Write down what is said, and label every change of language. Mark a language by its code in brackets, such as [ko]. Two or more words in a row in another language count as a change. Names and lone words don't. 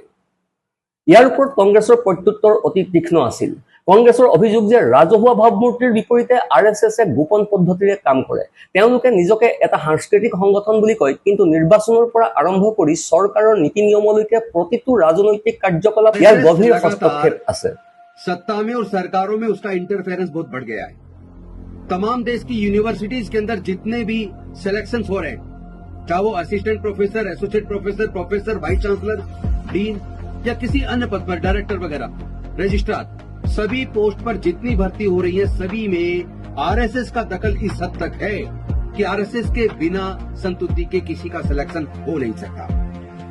[as] ইয়াৰ ওপৰত কংগ্ৰেছৰ প্ৰত্যুত্তৰ অতি তীক্ষ্ণ আছিল। কংগ্ৰেছৰ অভিযোগ যে ৰাজহুৱা ভাৱমূৰ্তিৰ বিপৰীতে RSSে গোপন পদ্ধতিৰে কাম কৰে। তেওঁলোকে নিজকে এটা সাংস্কৃতিক সংগঠন বুলি কয়, কিন্তু নিৰ্বাচনৰ পৰা আৰম্ভ কৰি চৰকাৰৰ নীতি নিয়মলৈকে প্ৰতিটো ৰাজনৈতিক কাৰ্যকলাপ ইয়াৰ গভীৰ হস্তক্ষেপ আছে। [hi] सत्ता में और सरकारों में उसका इंटरफेरेंस बहुत बढ़ गया है। तमाम देश की यूनिवर्सिटीज के अंदर जितने भी सिलेक्शंस हो रहे हैं, चाहे वो [en] assistant professor, associate professor, professor, vice chancellor, [hi] डीन या किसी अन्य पद पर डायरेक्टर वगैरह, रजिस्ट्रार, सभी पोस्ट पर जितनी भर्ती हो रही है सभी में आरएसएस का दखल इस हद तक है कि आरएसएस के बिना संतुष्टि के किसी का सिलेक्शन हो नहीं सकता।